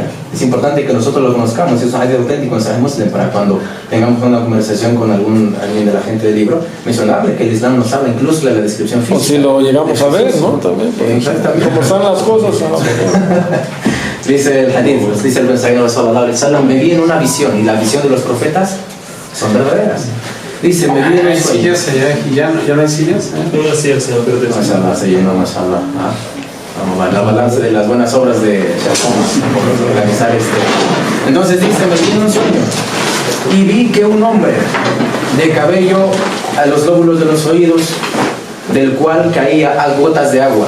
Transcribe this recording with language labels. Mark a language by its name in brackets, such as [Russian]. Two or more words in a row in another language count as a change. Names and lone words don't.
[Spanish] Es importante que nosotros lo conozcamos. Es un hadith auténtico en Sahih Muslim para cuando tengamos una conversación con alguien de la gente del libro, mencionarle que el Islam nos habla incluso de la descripción física. O si lo llegamos a ver, ¿no? También. Exactamente. Como están las cosas. Dice el hadith, dice el mensajero [Arabic] صلى الله عليه وسلم, [Spanish] me vi en una visión, y la visión de los profetas son verdaderas. Dice, me vi en un sueño. ¿Ya no hay sillas? Una silla, señor, pero de Mashallah, se llenó, mashallah. Vamos a la balanza de las buenas obras de Shafon, por organizar Entonces dice, me vi en un sueño y vi que un hombre de cabello a los lóbulos de los oídos, del cual caía a gotas de agua.